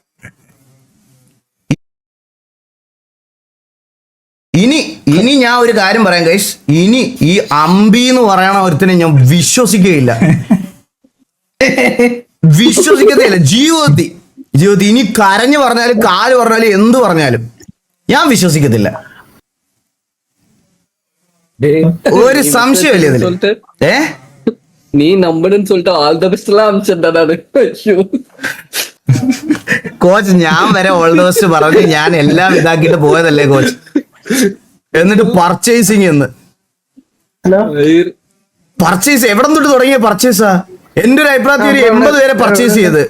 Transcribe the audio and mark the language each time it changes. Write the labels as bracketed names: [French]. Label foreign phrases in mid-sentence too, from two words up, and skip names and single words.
[Malayalam] ഇനി ഞാൻ ഒരു കാര്യം പറയാം ഗൈസ്, ഇനി ഈ അമ്പി എന്ന് പറയണ ഒരുത്തിനെ ഞാൻ വിശ്വസിക്കുകയില്ല. ജീവിതത്തിൽ ഇനി കരഞ്ഞു പറഞ്ഞാലും കാല് പറഞ്ഞാലും എന്ത് പറഞ്ഞാലും ഞാൻ വിശ്വസിക്കത്തില്ല. ഒരു സംശയമില്ല ഇതില്. [Tamil] நீ நம்பணும்னு சொல்லிட்டு [English] all the best [Tamil] எல்லாம் அமிச்சிட்டா நானு. [Malayalam] കോച്ച് ഞാൻ വരെ [English] all the best [Malayalam] പറഞ്ഞു, ഞാൻ എല്ലാം ഇതാക്കിയിട്ട് പോയതല്ലേ കോച്ച്. എന്നിട്ട് പർച്ചേസിങ് പർച്ചേസ് എവിടെ തൊട്ട് തുടങ്ങിയ പർച്ചേസാ? എന്റെ ഒരു അഭിപ്രായത്തിൽ 80 പേരെ പർച്ചേസ് ചെയ്ത്.